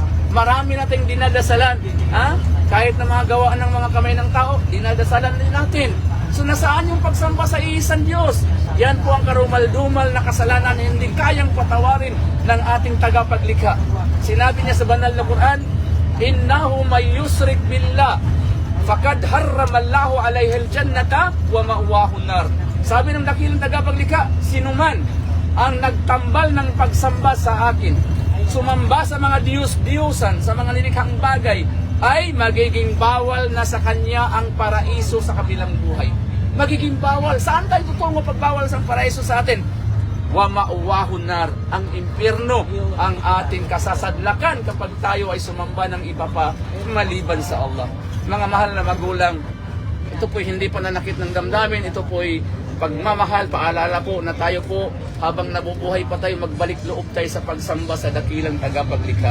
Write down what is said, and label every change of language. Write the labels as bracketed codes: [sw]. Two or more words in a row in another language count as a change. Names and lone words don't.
[tl] Marami nating dinadasalan. Kahit na mga gawaan ng mga kamay ng tao, dinadasalan din natin. So nasaan yung pagsamba sa iisang Diyos? Yan po ang karumal-dumal na kasalanan na hindi kayang patawarin ng ating tagapaglikha. Sinabi niya sa banal na Quran, [ar] إنه من يشرك بالله فقد حرم الله عليه الجنة ومأواه النار. [tl] Sabi ng dakilang tagapaglikha, sinuman ang nagtambal ng pagsamba sa akin, sumamba sa mga Diyos-Diyosan, sa mga nilikhang bagay, ay magiging bawal na sa kanya ang paraiso sa kabilang buhay. Magiging bawal. Saan tayo tutungo pag bawal sa paraiso sa atin? [ar] ومأواه النار, [tl] ang impyerno ang ating kasasadlakan kapag tayo ay sumamba ng iba pa maliban sa Allah. Mga mahal na magulang, ito po hindi pananakit ng damdamin, ito po ay pagmamahal, paalala po na tayo po habang nabubuhay pa tayo, magbalik loob tayo sa pagsamba sa dakilang tagapaglikha.